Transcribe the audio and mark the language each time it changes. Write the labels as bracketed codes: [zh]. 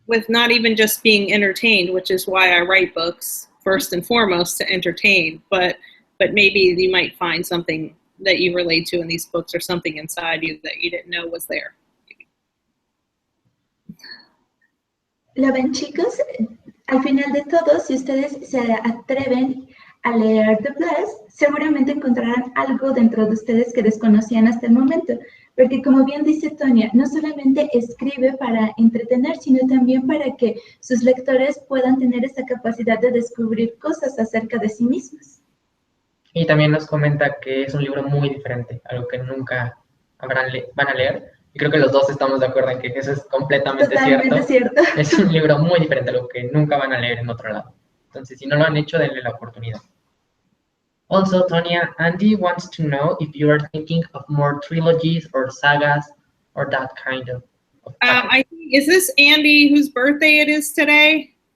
[en] not even just being entertained, which is why I write books first and foremost, to entertain, but maybe you might find something that you relate to in these books, or something inside you that you didn't know was there. [es] ¿Lo ven, chicos? Al final de todo, si ustedes se atreven a leer The Blessed, seguramente encontrarán algo dentro de ustedes que desconocían hasta el momento. Porque como bien dice Tonya, no solamente escribe para entretener, sino también para que sus lectores puedan tener esa capacidad de descubrir cosas acerca de sí mismos. Y también nos comenta que es un libro muy diferente, algo que nunca van a leer. Y creo que los dos estamos de acuerdo en que eso es completamente cierto. Es un libro muy diferente, algo que nunca van a leer en otro lado. Entonces, si no lo han hecho, denle la oportunidad. [en] Also, Tonya, Andy wants to know if you are thinking of more trilogies or sagas or that kind of I think, is this Andy whose birthday it is today?